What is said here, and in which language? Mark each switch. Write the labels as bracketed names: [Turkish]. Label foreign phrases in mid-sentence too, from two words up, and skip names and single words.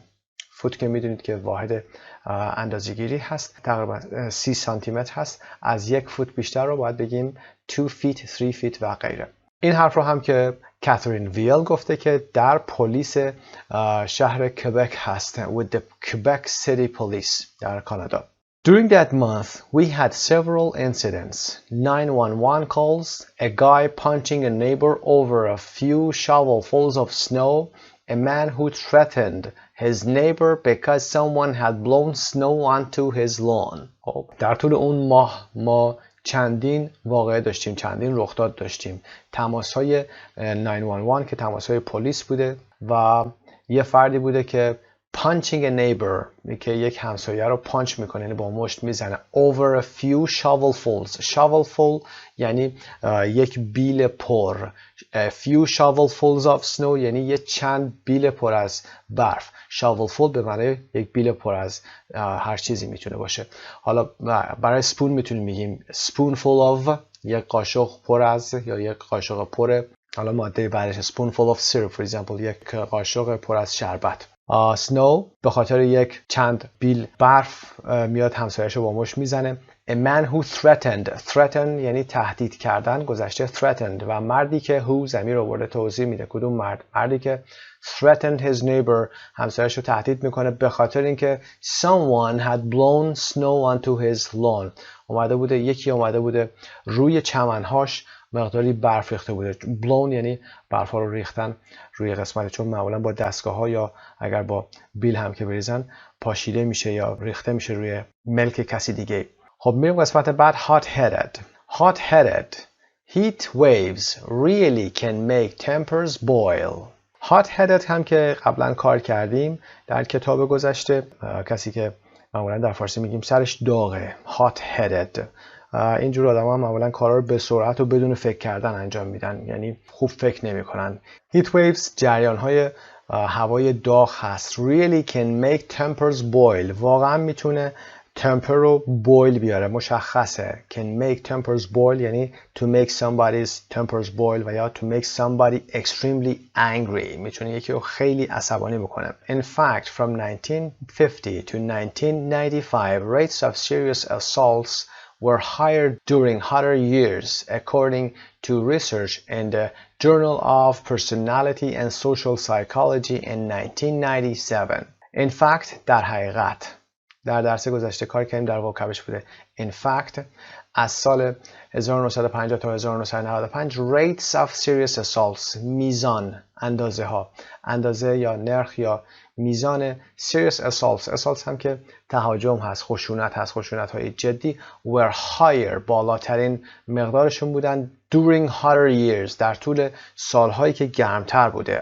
[Persian] فوت که میدونید که واحد اندازه‌گیری هست، تقریبا 30 سانتی متر هست. از یک فوت بیشتر رو باید بگیم [English] 2 feet, 3 feet [Persian] و غیره. این حرف رو هم که کاترین ویل گفته که در پلیس شهر کبک هست [English] with the Quebec City Police [Persian] در کانادا. [English] During that month, we had several incidents. 911 calls, a guy punching a neighbor over a few shovelfuls of snow, a man who threatened his neighbor because someone had blown snow onto his lawn. [Persian] در طول اون ماه ما چندین واقعه داشتیم، چندین رخداد داشتیم. تماس‌های 911 که تماس‌های پلیس بوده و یه فردی بوده که [English] punching a neighbor [Persian] که یک همسایه رو پانچ میکنه، یعنی با مشت میزنه. [English] over a few shovelfuls. shovelful [Persian] یعنی یک بیل پر. [English] a few shovelfuls of snow [Persian] یعنی یک چند بیل پر از برف. shovelful به معنی یک بیل پر از هر چیزی میتونه باشه. حالا برای سپون میتونیم بگیم [English] spoonful of [Persian] یک قاشق پر از یا یک قاشق پر حالا ماده بعدش [English] spoonful of syrup for example [Persian] یک قاشق پر از شربت. snow به خاطر یک چند بیل برف میاد همسایه‌شو با مشت میزنه. [English] a man who threatened [Persian] یعنی تهدید کردن، گذشته threatened و مردی که who ضمیر آورده توضیح میده کدوم مرد. مردی که [English] threatened his neighbor [Persian] همسایه‌شو تهدید میکنه به خاطر اینکه [English] someone had blown snow onto his lawn. [Persian] یکی اومده بوده روی چمنهاش مقداری برف ریخته بوده. blown یعنی برف ها رو ریختن روی قسمت، چون معمولا با دستگاه ها یا اگر با بیل هم که بریزن پاشیده میشه یا ریخته میشه روی ملک کسی دیگه. خب میریم قسمت بعد. [English] hot headed heat waves really can make tempers boil. hot headed [Persian] هم که قبلا کار کردیم در کتاب گذشته، کسی که معمولا در فارسی میگیم سرش داغه. [English] hot headed [Persian] اینجور آدم‌ها هم معمولا کارا رو به سرعت و بدون فکر کردن انجام میدن، یعنی خوب فکر نمی‌کنن. [English] heat waves [Persian] جریان‌های هوای داغ هست. [English] really can make tempers boil. [Persian] واقعا میتونه temper رو boil بیاره، مشخصه. [English] can make tempers boil یعنی to make somebody's tempers boil [Persian] و یا [English] to make somebody extremely angry. [Persian] میتونه یکی رو خیلی عصبانی بکنه. [English] In fact, from 1950 to 1995, rates of serious assaults were higher during hotter years, according to research in the Journal of Personality and Social Psychology in 1997. In fact, [Persian] در حقیقت در درس گذشته کار کردیم در واکبش بوده. [English] In fact [Persian] از سال 1950 تا 1995 [English] rates of serious assaults [Persian] میزان اندازه یا نرخ یا میزان [English] serious assaults [Persian] هم که تهاجم هست، خشونت های جدی [English] were higher [Persian] بالاترین مقدارشون بودن [English] during hotter years [Persian] در طول سالهایی که گرمتر بوده.